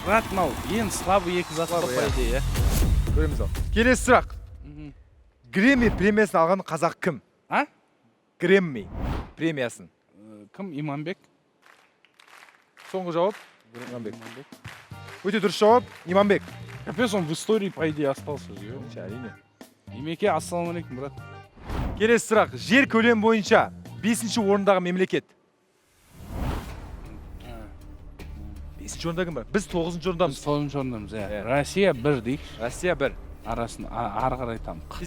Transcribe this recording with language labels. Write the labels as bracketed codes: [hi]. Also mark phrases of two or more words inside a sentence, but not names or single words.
[kk] Брат, мынау ең слабый екі зат [ru] Слабый, по [kk] иә. [ru] идее. [kk] көреміз ал келесі сұрақ Грэмми премиясын алған қазақ кім А? Грэмми премиясын Кім? Иманбек? соңғы жауап иманбек өте дұрыс жауап иманбек [ru] Капец, он в истории, по идее, остался же. [kk] әрине Имеке, ассалаумалейкум, брат. келесі сұрақ жер көлемі бойынша 5-ші орындағы мемлекет 5-ші орында кім бар біз 9-ші орындамыз 9-ші орындамыз, иә. Иә. Россия бір дейік. Россия 1 Арасын ары қарай там.